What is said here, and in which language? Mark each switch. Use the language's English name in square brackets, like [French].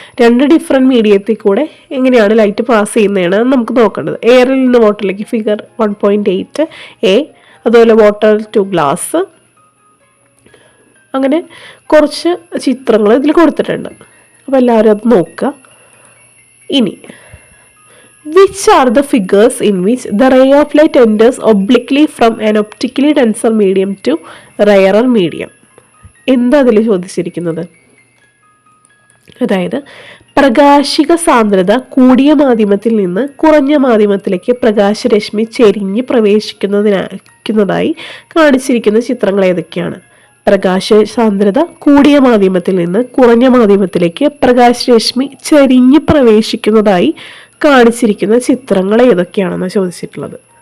[Malayalam] രണ്ട് ഡിഫറെൻറ്റ് മീഡിയത്തിൽ കൂടെ എങ്ങനെയാണ് ലൈറ്റ് പാസ് ചെയ്യുന്നതാണ് നമുക്ക് നോക്കേണ്ടത്. എയറിൽ നിന്ന് വാട്ടറിലേക്ക് ഫിഗർ 1.8 എ, അതുപോലെ വാട്ടർ ടു ഗ്ലാസ്, അങ്ങനെ കുറച്ച് ചിത്രങ്ങൾ ഇതിൽ കൊടുത്തിട്ടുണ്ട്. അപ്പോൾ എല്ലാവരും അത് നോക്കുക. ഇനി [English] which are the figures in which the ray of light enters obliquely from an optically denser medium to rarer medium? [Malayalam] എന്താ അതിൽ ചോദിച്ചിരിക്കുന്നത്? അതായത് പ്രകാശിക സാന്ദ്രത കൂടിയ മാധ്യമത്തിൽ നിന്ന് കുറഞ്ഞ മാധ്യമത്തിലേക്ക് പ്രകാശരശ്മി ചെരിഞ്ഞ് പ്രവേശിക്കുന്നതായി കാണിച്ചിരിക്കുന്ന ചിത്രങ്ങൾ ഏതൊക്കെയാണ്? പ്രകാശ സാന്ദ്രത കൂടിയ മാധ്യമത്തിൽ നിന്ന് കുറഞ്ഞ മാധ്യമത്തിലേക്ക് പ്രകാശരശ്മി ചെരിഞ്ഞ് പ്രവേശിക്കുന്നതായി കാണിച്ചിരിക്കുന്ന ചിത്രങ്ങൾ ഏതൊക്കെയാണെന്ന് ചോദിച്ചിട്ടുള്ളത്.